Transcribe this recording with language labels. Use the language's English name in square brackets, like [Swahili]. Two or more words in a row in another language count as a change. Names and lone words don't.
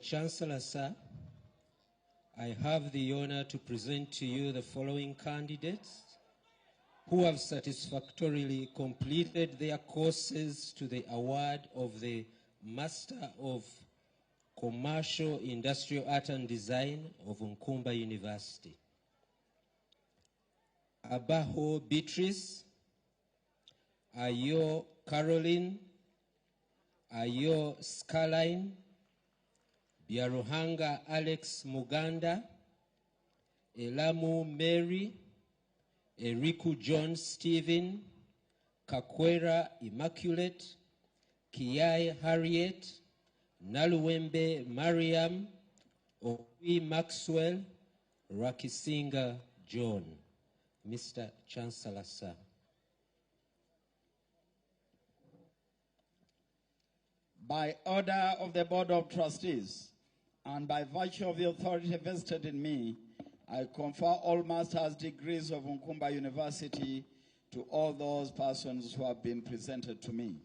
[English] Chancellor, sir, I have the honor to present to you the following candidates who have satisfactorily completed their courses to the award of the Master of Commercial, Industrial Art and Design of Nkumba University. Abaho Beatrice, Ayo Caroline, Ayo Scaline, Biaruhanga Alex Muganda, Elamu Mary, Eriku John Stephen, Kakwera Immaculate, Kiai Harriet, Naluwembe Mariam, Owi Maxwell, Rakisinga John. Mr. Chancellor, sir. By order of the Board of Trustees and by virtue of the authority vested in me, I confer all master's degrees of Nkumba University to all those persons who have been presented to me.